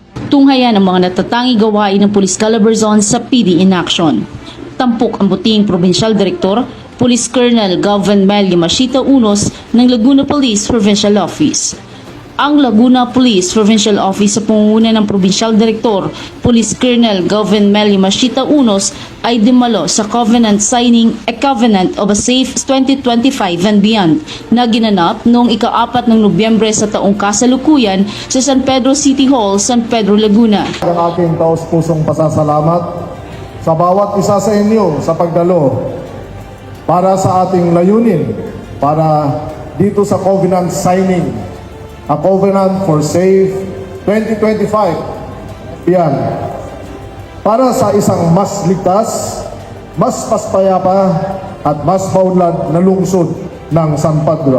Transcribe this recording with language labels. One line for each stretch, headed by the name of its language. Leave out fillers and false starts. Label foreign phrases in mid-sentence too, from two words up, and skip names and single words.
Filipino: Tunghayan ang mga natatangi gawain ng Police Calabarzon sa PD in action. Tampok ang buting Provincial Director, Police Colonel Galvin Melio Machita Unos ng Laguna Police Provincial Office. Ang Laguna Police Provincial Office sa pangunguna ng Provincial Director, Police Colonel Galvin Melio Machita Unos ay dumalo sa Covenant Signing a Covenant of a Safe 2025 and Beyond na ginanap noong ika-4 ng Nobyembre sa taong kasalukuyan sa San Pedro City Hall, San Pedro, Laguna. Ang aking taos-pusong pasasalamat sa bawat isa sa inyo sa pagdalo para sa ating layunin para dito sa Covenant Signing a Covenant for Safe 2025 yan para sa isang mas ligtas, mas paspayapa at mas maunlad na lungsod ng San Pedro.